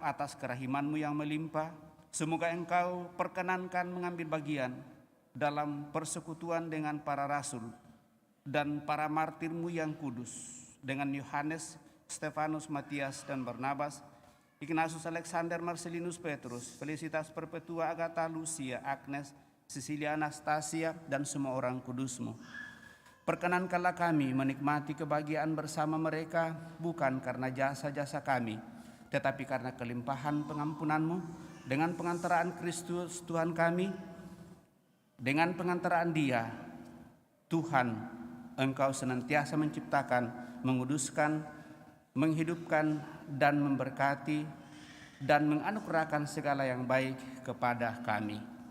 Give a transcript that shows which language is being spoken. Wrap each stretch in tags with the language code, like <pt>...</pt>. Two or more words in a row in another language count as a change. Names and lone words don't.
<id>atas kerahiman-Mu yang melimpah, semoga Engkau perkenankan mengambil bagian dalam persekutuan dengan para rasul dan para martir-Mu yang kudus, dengan Yohanes, Stefanus, Matias, dan Barnabas, Ignatius, Alexander, Marcelinus, Petrus, Felicitas, Perpetua, Agatha, Lucia, Agnes, Cecilia, Anastasia, dan semua orang kudus-Mu. Perkenankanlah kami menikmati kebahagiaan bersama mereka, bukan karena jasa-jasa kami, tetapi karena kelimpahan pengampunan-Mu, dengan pengantaraan Kristus Tuhan kami. Dengan pengantaraan Dia, Tuhan, Engkau senantiasa menciptakan, menguduskan, menghidupkan, dan memberkati, dan menganugerahkan segala yang baik kepada kami.</id>